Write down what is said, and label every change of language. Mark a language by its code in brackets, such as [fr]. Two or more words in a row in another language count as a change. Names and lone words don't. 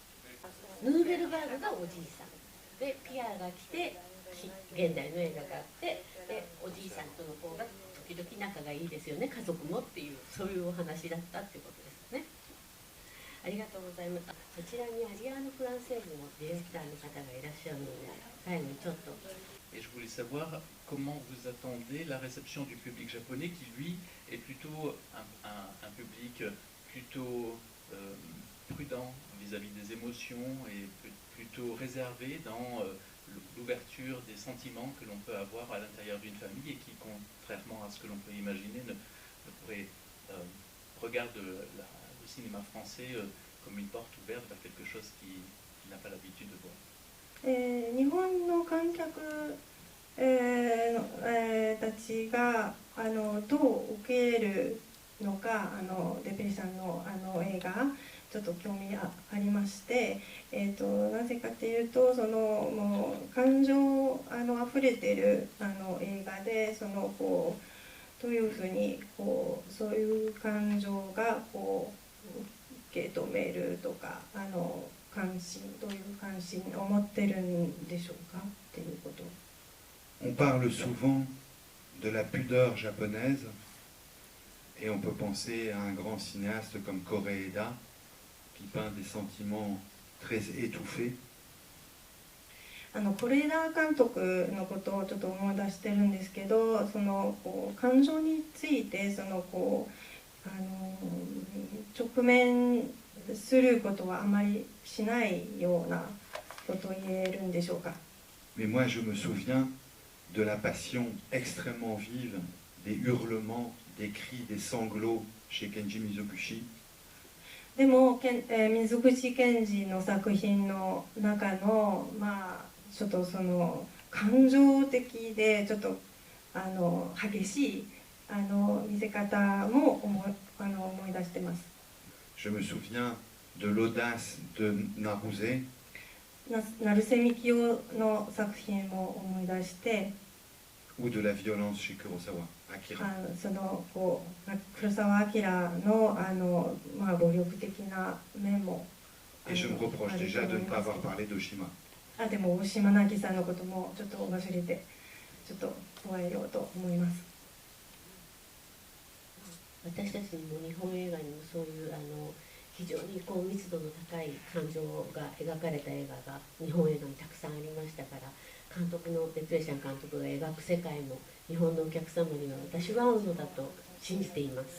[ja] ヌーベルバーグがおじいさんで、ピアーが来て現代の映画があって、でおじいさんとの方が時々仲がいいですよね、家族もっていう、そういうお話だったっていうことですね。ありがとうございます。こちらにアリアーノ・フランセーズのディレクターの方がいらっしゃるので、最後にちょっと。 [fr] Et je voulais savoir comment vous attendez la réception du public japonais qui, lui, est plutôt un public plutôt prudent vis-à-vis des émotions et plutôt réservé dans l'ouverture des sentiments que l'on peut avoir à l'intérieur d'une famille et qui, contrairement à ce que l'on peut imaginer, ne pourrait regarde le cinéma français comme une porte ouverte vers quelque chose qu'il n'a pas l'habitude de voir. [ja] 日本の観客たちがどう受けるのか、デペリさんの映画ちょっと興味ありまして、なぜかというともう感情あふれてる映画でこうどういうふうにそういう感情が受け止めるとか関心どういう関心を持ってるんでしょうかっていうこと。 [fr] On parle souvent de la pudeur japonaise et on peut penser à un grand cinéaste comme Koreeda qui peint des sentiments très étouffés. [ja] 是枝監督のことをちょっと思い出してるんですけど、感情について直面することはあまりしないようなことを言えるんでしょうか。 [fr] Mais moi je me souviens de la passion extrêmement vive, des hurlements, des cris, des sanglots chez Kenji Mizoguchi. [ja] でも水口健二の作品の中のちょっと感情的でちょっと激しい見せ方も思い出してます。 [fr] Je me souviens de l'audace de Naruse. [ja] 成瀬みきおの作品も思い出して。 [fr] ou de la violence chez Kurosawa, Akira. [ja] 黒澤明の暴力的な面も。 [fr] Et je me reproche déjà de ne pas avoir parlé d'Oshima. [ja] でも大島渚さんのこともちょっと忘れてちょっと加えようと思います。私たちにも日本映画にもそういう非常に密度の高い感情が描かれた映画が日本映画にたくさんありましたから、監督のデプレシャン監督が描く世界も日本のお客様には私は合うのだと信じています。